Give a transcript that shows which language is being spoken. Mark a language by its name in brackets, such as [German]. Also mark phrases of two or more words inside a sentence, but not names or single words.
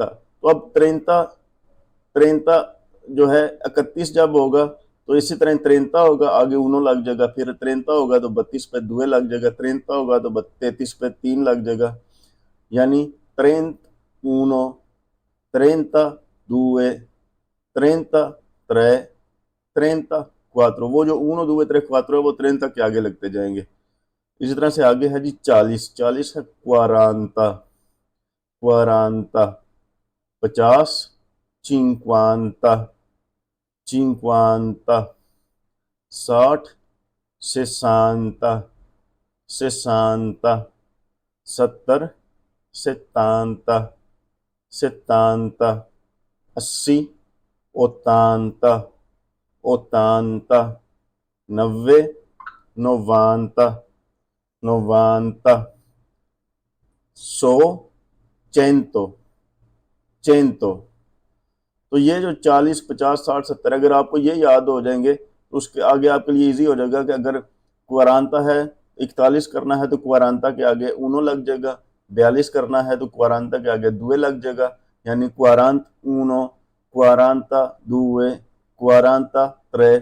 [Hindi] तो अब त्रेंता, त्रेंता जो है 31 जब होगा तो इसी तरह त्रेंता होगा, आगे ऊनो लग जाएगा, फिर त्रेंता होगा तो 32 पे दुए लग जाएगा, त्रेंता होगा तो 33 पे तीन लग जाएगा, यानी [Italian] trentuno, trenta due, trenta tre, trenta quattro. [Hindi] वो जो [Italian] uno due tre quattro [Hindi] है वो त्रेंता के आगे लगते जाएंगे। इसी तरह से आगे है जी 40। [Italian] 40 है quaranta, quaranta. 50 cinquanta, cinquanta। 60 sessanta, sessanta। 70 settanta, settanta। 80 ottanta, ottanta। 90 novanta, novanta। 100 cento, cento। [Hindi] तो ये जो 40 50 60 70 अगर आपको ये याद हो जाएंगे तो उसके आगे आपके लिए इजी हो जाएगा कि अगर क्वारांता है 41 करना है तो क्वारांता के आगे ऊनो लग जाएगा, 42 करना है तो क्वारांता के आगे दुए लग जाएगा, यानी [Italian] quarantuno, quaranta due, quaranta tre.